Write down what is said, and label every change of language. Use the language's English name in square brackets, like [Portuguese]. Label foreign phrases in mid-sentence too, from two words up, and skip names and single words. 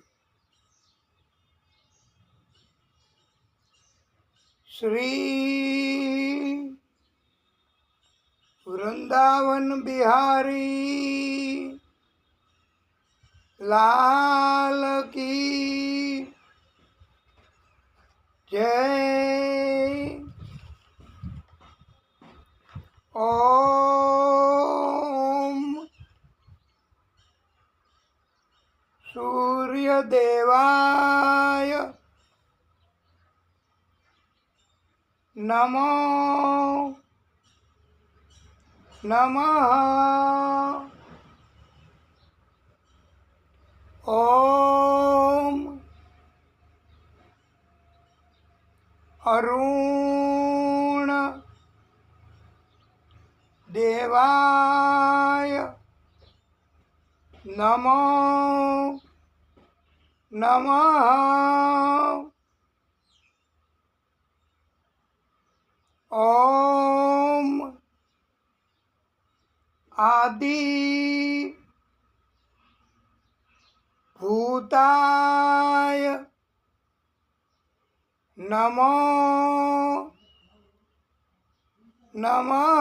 [Hindi] श्री वृंदावन बिहारी लाल की जय। [Sanskrit] ओम सूर्यदेवाय नमो नमः। ओम अरुण देवाय नमो नमः. ओम आदि भूताय नमो नमः.